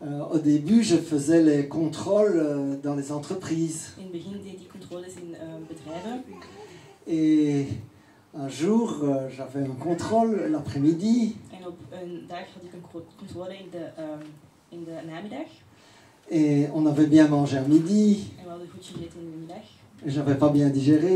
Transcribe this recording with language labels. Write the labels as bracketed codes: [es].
[fr] Au début, je faisais les contrôles dans les entreprises. [nl] In het begin deed ik controles in bedrijven. [fr] Et un jour, j'avais un contrôle l'après-midi. [nl] En op een dag had ik een controle in de namiddag. [fr] Et on avait bien mangé à midi. [nl] En we hadden goed gegeten in de middag. [fr] Et j'avais pas bien digéré.